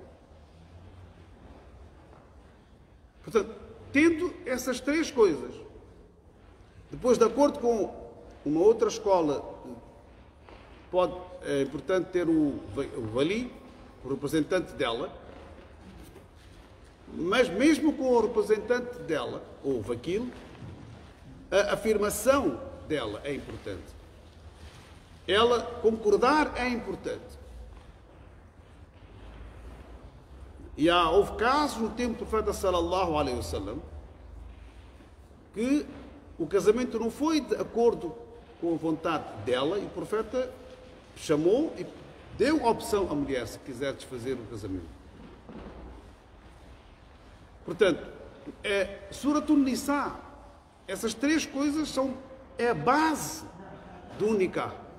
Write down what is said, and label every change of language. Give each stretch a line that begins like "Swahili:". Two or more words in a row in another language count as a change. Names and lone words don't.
Portuguese: Portanto, tendo essas três coisas, depois, de acordo com uma outra escola, é importante ter o vali, o representante dela, mas mesmo com o representante dela, ou o vakil, a afirmação dela é importante. Ela concordar é importante. E houve casos no tempo do profeta
Arabic: صلى الله عليه وسلم
Portuguese: que o casamento não foi de acordo com a vontade dela e o profeta chamou e deu a opção à mulher se quiser desfazer o casamento. Portanto, Suratul Nisa, essas três coisas é a base do nikah.